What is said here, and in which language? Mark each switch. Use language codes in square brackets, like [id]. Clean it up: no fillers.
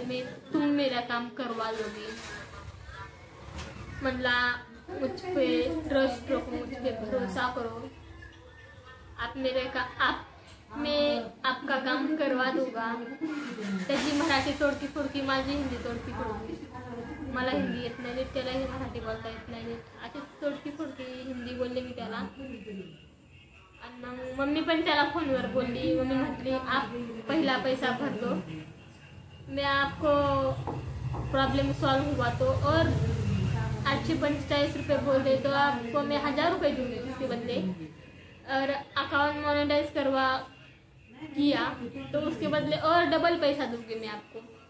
[hi] मैं तुम मेरा काम करवा लोगे. म्हणला मुझ पे ट्रस्ट रखो, मुझ पे भरोसा करो. आप मैं आपका काम करवा दूंगा. [mr] त्याची मराठी तोडकी फोडकी, माझी हिंदी तोडकी फोडकी. मला हिंदी येत नाही नीट, त्यालाही मराठी बोलता येत नाही नीट. अशी तोडकी फोडकी हिंदी बोलले मी त्याला. आणि मग मम्मी पण त्याला फोनवर बोलली. [hi] मम्मी म्हटली आप पहिला पैसा भर दो, मैं आपको प्रॉब्लम सॉल्व हुआ तो और 845 रुपये बोल रहे तो आपको मैं 1000 रुपये दूंगी उसके बदले. और अकाउंट मोनेटाइज करवा किया तो उसके बदले और डबल पैसा दूंगी मैं आपको.